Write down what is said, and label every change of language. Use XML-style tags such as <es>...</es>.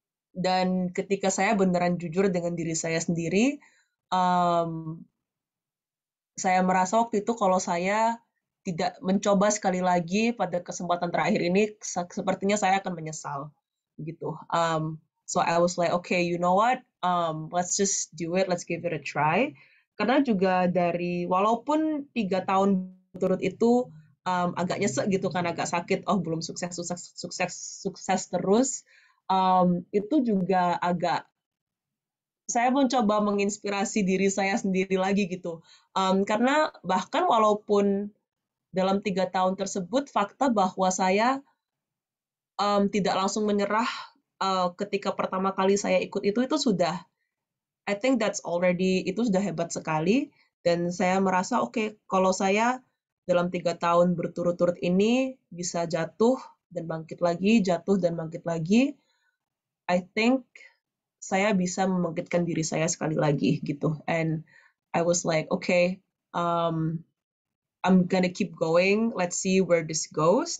<id>Dan ketika saya beneran jujur dengan diri saya sendiri, saya merasa waktu itu kalau saya tidak mencoba sekali lagi pada kesempatan terakhir ini, sepertinya saya akan menyesal gitu.</id> <en>So I was like, okay, you know what? Let's just do it. Let's give it a try.</en> <id>Karena juga walaupun 3 tahun berturut itu agak nyesek gitu kan, agak sakit. Oh, belum sukses terus. Itu juga saya mencoba menginspirasi diri saya sendiri lagi gitu. Karena bahkan walaupun dalam 3 tahun tersebut, fakta bahwa saya tidak langsung menyerah ketika pertama kali saya ikut itu sudah,</id> <en>I think</en> <id>itu sudah hebat sekali. Dan saya merasa, oke, kalau saya dalam 3 tahun berturut-turut ini bisa jatuh dan bangkit lagi, jatuh dan bangkit lagi,</id> <en>I think</en> <id>saya bisa membangkitkan diri saya sekali lagi gitu.</id> <en>And I was like, okay, I'm gonna keep going, let's see where this goes.</en>